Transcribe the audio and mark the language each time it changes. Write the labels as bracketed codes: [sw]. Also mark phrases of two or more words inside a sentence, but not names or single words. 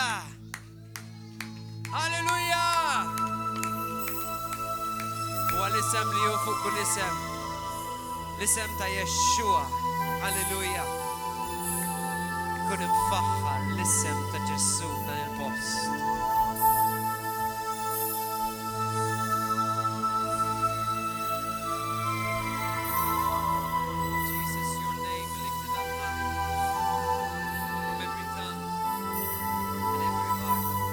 [mt] Halleluja! U għal-isem li hu fuq kull isem. L-isem ta' Yeshua. Halleluja. Kun imfaħħar l-isem ta' Ġesu dan il-post. [en] Jesus, your name lifted up high from every tongue and every heart.